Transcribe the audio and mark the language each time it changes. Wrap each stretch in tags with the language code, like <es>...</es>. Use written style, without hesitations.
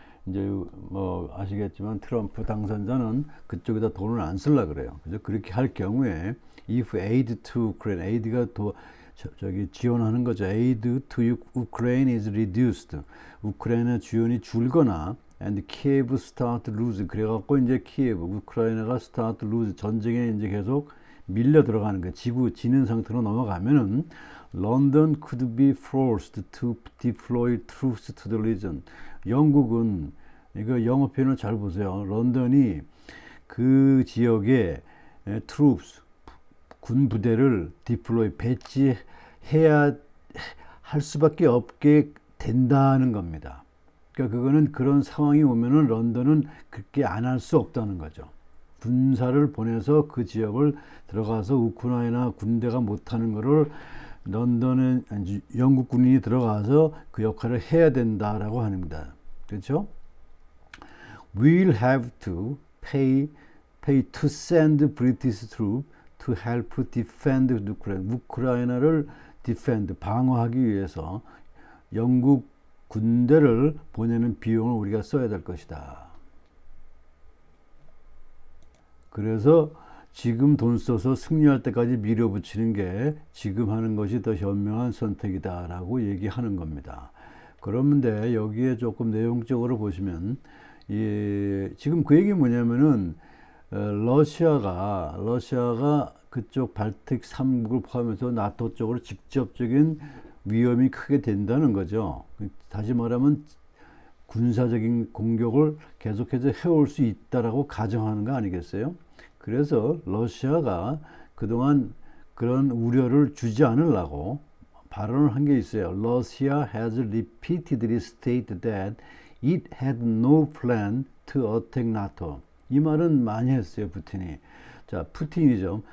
<ko>이제 뭐 아시겠지만 트럼프 당선자는 그쪽에다 돈을 안 쓸라 그래요. 그래서 그렇게 할 경우에</ko> <en>if aid to Ukraine,</en> <ko>aid가 저기 지원하는 거죠.</ko> <en>aid to Ukraine is reduced.</en> <ko>우크라이나 지원이 줄거나</ko> <en>and Kiev start lose.</en> <ko>그래갖고 이제 키예브, 우크라이나가</ko> <en>start lose</en> <ko>전쟁에 이제 계속 밀려 들어가는 거예요. 지는 상태로 넘어가면은</ko> <en>London could be forced to deploy troops to the region.</en> <ko>영국은 이거 영어 표현을 잘 보세요. 런던이 그 지역에 troops 군 부대를 deploy 배치해야 할 수밖에 없게 된다는 겁니다. 그러니까 그거는 그런 상황이 오면은 런던은 그렇게 안 할 수 없다는 거죠. 군사를 보내서 그 지역을 들어가서 우크라이나 군대가 못하는 거를 런던은 영국 군인이 들어가서 그 역할을 해야 된다라고 합니다. 그렇죠?</ko> <en>We'll have to pay to send British troops to help defend Ukraine.</en> <ko>우크라이나를 defend, 방어하기 위해서 영국 군대를 보내는 비용을 우리가 써야 될 것이다. 그래서 지금 돈 써서 승리할 때까지 밀어붙이는 게 지금 하는 것이 더 현명한 선택이다라고 얘기하는 겁니다. 그런데 여기에 조금 내용적으로 보시면 지금 그 얘기 뭐냐면은 러시아가 그쪽 발틱 3국을 포함해서 나토 쪽으로 직접적인 위험이 크게 된다는 거죠. 다시 말하면 군사적인 공격을 계속해서 해올 수 있다라고 가정하는 거 아니겠어요? 그래서 러시아가 그동안 그런 우려를 주지 않으려고 발언을 한 게 있어요.</ko> <en>Russia has repeatedly stated that it had no plan to attack NATO.</en> <ko>이 말은 많이 했어요, 푸틴이. 자, 푸틴이죠.</ko>